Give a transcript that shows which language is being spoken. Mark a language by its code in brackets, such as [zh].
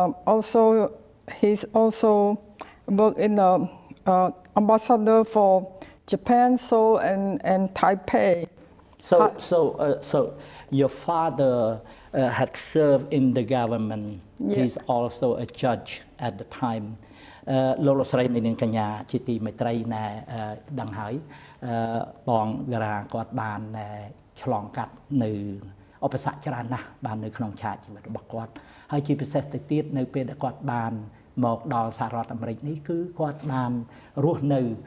[en] also he's also worked in the ambassador for Japan, Seoul, and Taipei. So your father had served in the government. Yes. He's also a judge at the time. [km] លោកស្រីនាងកញ្ញាជាទីមេត្រីដឹងហើយបង Vera គាត់បានឆ្លងកាត់នៅឧបសគ្គច្រើនណាស់បាននៅក្នុងឆាកជីវិតរបស់គាត់ហើយជាពិសេសទៅទៀតនៅពេលដែលគាត់បានមកដល់សហរដ្ឋអាមេរិកនេះគឺគាត់បានរស់នៅ